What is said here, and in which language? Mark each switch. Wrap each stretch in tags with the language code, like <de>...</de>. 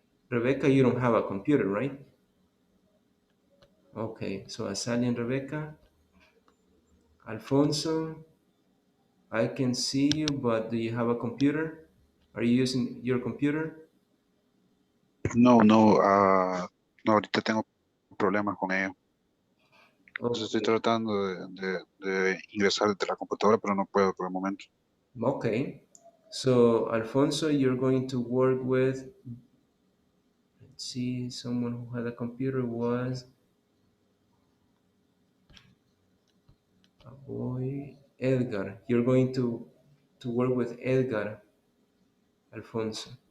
<en>Rebecca, you don't have a computer, right? Okay, so Azalia and Rebecca. Alfonso, I can see you, but do you have a computer? Are you using your computer?</en> <es>No, no, ahorita tengo problemas con ello. Entonces estoy tratando de ingresar desde la computadora, pero no puedo por el momento.</es> <en>Okay, so Alfonso, you're going to work with, let's see, someone who had a computer was a boy, Edgar. You're going to work with Edgar, Alfonso.</en>